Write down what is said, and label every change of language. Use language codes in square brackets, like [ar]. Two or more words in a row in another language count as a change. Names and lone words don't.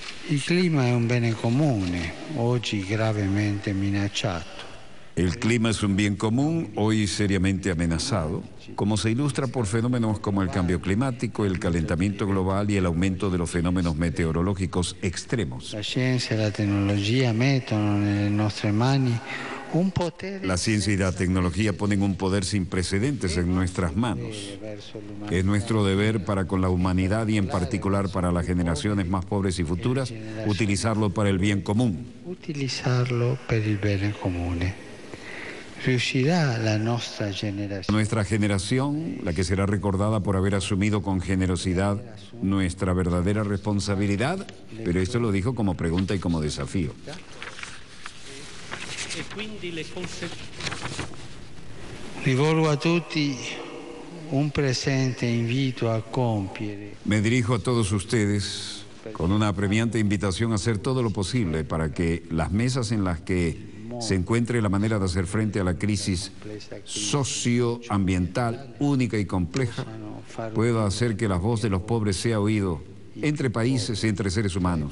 [it] Il clima è un bene comune, oggi gravemente minacciato. [es] El clima es un bien común, hoy seriamente amenazado, como se ilustra por fenómenos como el cambio climático, el calentamiento global y el aumento de los fenómenos meteorológicos extremos. La ciencia y la tecnología [it] mettono nelle nostre mani un potere. [es] La ciencia y la tecnología ponen un poder sin precedentes en nuestras manos. Es nuestro deber para con la humanidad y en particular para las generaciones más pobres y futuras, utilizarlo para el bien común. [it] Utilizzarlo per il bene comune. Riuscirà la nostra generación. [es] Nuestra generación, la que será recordada por haber asumido con generosidad nuestra verdadera responsabilidad, pero esto lo dijo como pregunta y como desafío. [it] Rivolgo a tutti un presente invito a compiere. [es] Me dirijo a todos ustedes con una apremiante invitación a hacer todo lo posible para que las mesas en las que se encuentre la manera de hacer frente a la crisis socioambiental única y compleja pueda hacer que la voz de los pobres sea oído entre países y entre seres humanos.